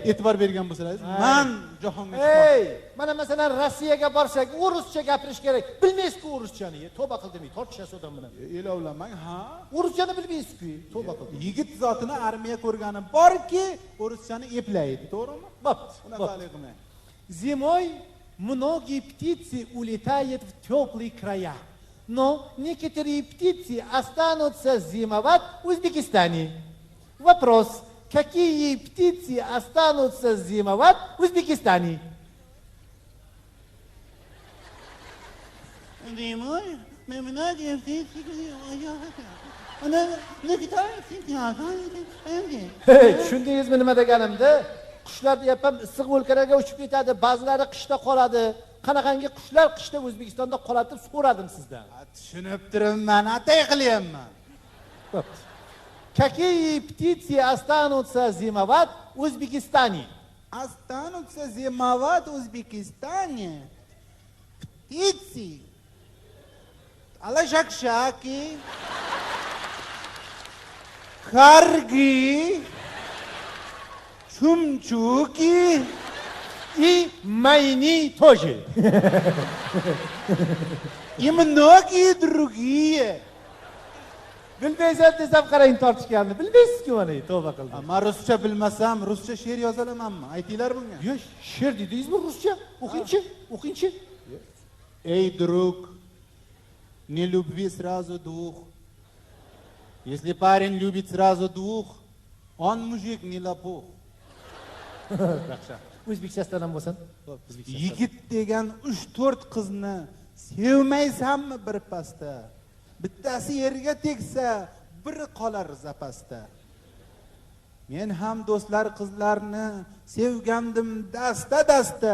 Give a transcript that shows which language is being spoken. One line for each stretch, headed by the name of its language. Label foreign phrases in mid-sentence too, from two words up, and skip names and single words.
Uzbek: E'tibor bergan bo'lsangiz, man jahonga chiqmoqchi. Mana masalan Rossiyaga borsak, o'ruscha gapirish kerak. Bilmaysiz-ku o'ruschani. Tavba qildim, tortishasiz odam bilan. Elovlamang, ha? O'ruschani bilmaysiz-ku. Tavba qildim. Yigit zotini armiya ko'rgani borki, o'ruschani eplaydi, to'g'rimi? Bo'pti. Unaqalik qilmang.
Russian: Зимой многие птицы улетают в теплые края. Но некоторые птицы останутся зимовать в Узбекистане. Вопрос: какие птицы останутся зимовать в Узбекистане? Зимой многие птицы
Uzbek: Tushundingizmi nima deganimda? Qushlar deyapman, issiq o'lkalarga uchib ketadi, ba'zilari qishda qoladi. Qanaqangi qushlar qishda O'zbekistonda qoladi deb so'radim sizdan. Tushunib turibman, atay qilyapman. Bo'pti.
Russian: Какие птицы останутся зимовать в Узбекистане? Останутся зимовать в Узбекистане птицы. Алашакшаки, карги, чумчуки И майни тоже. и многие другие.
Uzbek: Bilmaysan desam qarang tortishganini. Bilmaysiz-ku mana, tavba qildim. Men ruscha bilmasam, ruscha she'r yoza olamanmi? Aytinglar bunga. Yo'q, she'r dedingizmi ruscha? O'qingchi, o'qingchi.
Russian: Эй, друг, не люби сразу двух. Если парень любит сразу двух, он мужик не лопух.
Uzbek: Yaxshi. O'zbekchasidan ham bo'lsin. Yigit degan 3-4 qizni sevmaysanmi bir pasda? Bittasi yerga tegsa, biri qolar zapasda. Men ham do'stlar qizlarni sevgandim dasta-dasta.